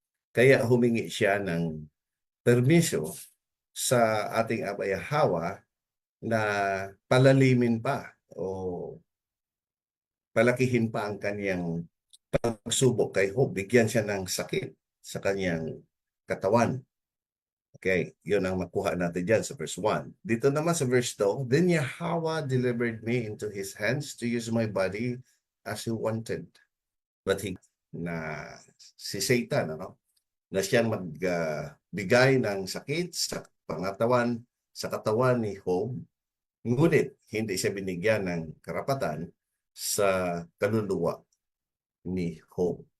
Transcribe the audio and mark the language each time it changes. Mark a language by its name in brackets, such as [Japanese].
[Filipino] Kaya humingi siya ng permiso sa ating Ama Yahweh na palalimin pa o palakihin pa ang kanyang pagsubok kay Job. Bigyan siya ng sakit sa kanyang katawan. Okay, yun ang makuha natin dyan sa verse 1. Dito naman sa verse 2, [English] Then Yahweh delivered me into his hands to use my body as he wanted. [Filipino] But na si Satan, na siyang magbigay ng sakit sa katawan ni Job, ngunit hindi siya binigyan ng karapatan sa kaluluwa ni Job.